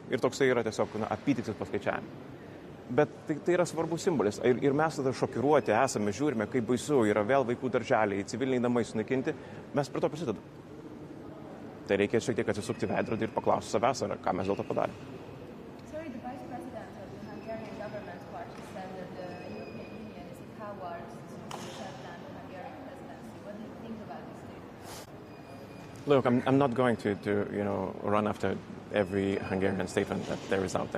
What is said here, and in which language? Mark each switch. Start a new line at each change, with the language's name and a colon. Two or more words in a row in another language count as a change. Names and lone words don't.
Lithuanian: Ir toksai yra tiesiog apytikris paskaičiavimas. Bet tai yra svarbus simbolis. Ir mes tada šokiruoti esame, žiūrime, kaip baisu, yra vėl vaikų darželiai, civiliniai namai sunaikinti, mes prie to prisidedam. Tai reikia šiek tiek atsisukti veidrodį ir paklausti savęs, ką mes dėl to padarėme.
English: Sorry, the Vice President of the Hungarian Government Party said that the European Union is a coward to shut down the Hungarian presidency. What do you think about this statement? Look, I'm not going to run after every Hungarian statement that there is out there.